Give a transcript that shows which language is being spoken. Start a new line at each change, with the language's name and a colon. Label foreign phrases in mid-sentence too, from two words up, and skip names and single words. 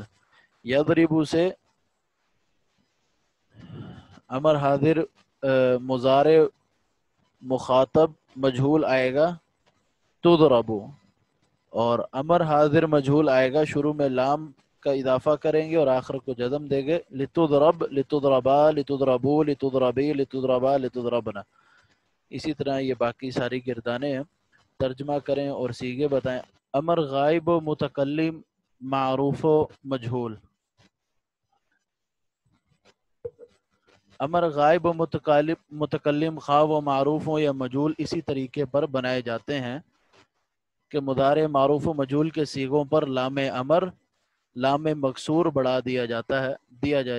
Urdu: یضرب سے امر حاضر مضارع مخاطب مجہول آئے گا تضرب، اور امر حاضر مجہول آئے گا شروع میں لام کا اضافہ کریں گے اور آخر کو جزم دیں گے،
Arabic: لتضرب، لتضربا، لتضربو، لتضربی، لتضربا، لتضربنا۔
Urdu: اسی طرح یہ باقی ساری گردانیں ہیں۔ ترجمہ کریں اور صیغے بتائیں۔ امر غائب و متکلم معروف و مجہول۔ امر غائب و متکلم خواہ و معروف ہوں یا مجہول اسی طریقے پر بنائے جاتے ہیں کہ مضارع معروف و مجہول کے صیغوں پر لام امر لام مکسور بڑھا دیا جائے۔